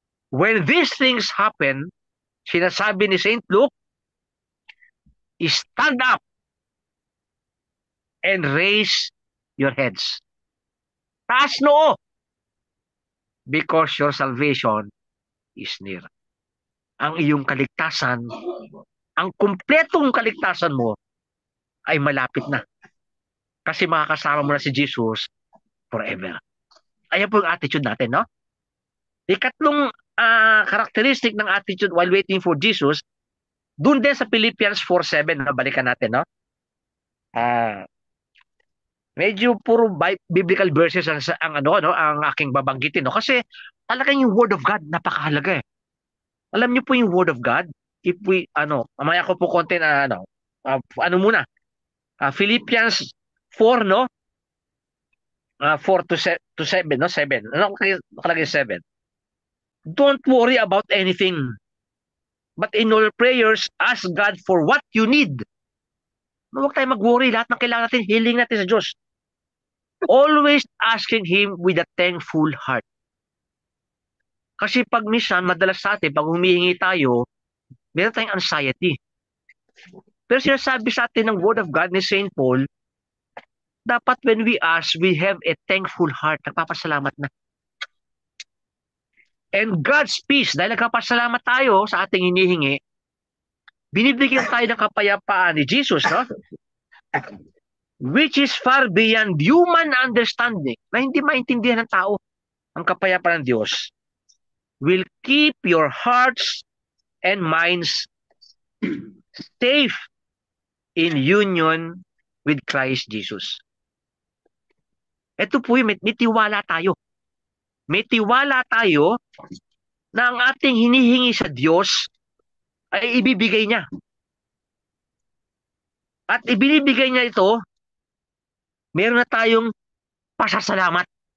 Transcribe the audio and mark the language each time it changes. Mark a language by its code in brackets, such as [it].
[en] When these things happen, [tl] sinasabi ni St. [en] Luke, stand up and raise your heads. [tl] Taas noo, [en] because your salvation is near. [tl] Ang iyong kaligtasan, ang kumpletong kaligtasan mo ay malapit na. Kasi makakasama mo na si Jesus forever. Ayan po yung attitude natin, no? Ikatlong characteristic ng attitude while waiting for Jesus, dun din sa Philippians 4:7, no? Balikan natin, no? Medyo puro biblical verses ang aking babanggitin, no? Kasi talagang yung Word of God napakahalaga eh. Alam niyo po yung Word of God, if we mamaya ko po konti na muna. Philippians 4, no? 4 to 7, no? 7. Ano nakalagay 7? [en] Don't worry about anything, but in all prayers ask God for what you need. [tl] Huwag tayo mag-worry, lahat ng kailangan natin, healing natin sa Diyos. [en] Always asking Him with a thankful heart. [tl] Kasi pag minsan, madalas sa atin, pag humihingi tayo, meron tayong anxiety. Pero sinasabi sa atin ng Word of God ni St. [en] Paul, dapat when we ask, we have a thankful heart. [tl] Nagpapasalamat na. And God's peace, dahil nagpapasalamat tayo sa ating hinihingi, binibigyan tayo ng kapayapaan ni Jesus, no? [en] Which is far beyond human understanding, [tl] na hindi maintindihan ng tao. Ang kapayapaan ng Diyos [en] will keep your hearts and minds safe in union with Christ Jesus. [tl] Ito po yung may tiwala tayo. May tiwala tayo na ang ating hinihingi sa Diyos ay ibibigay niya. At ibinibigay niya ito, meron na tayong pasasalamat.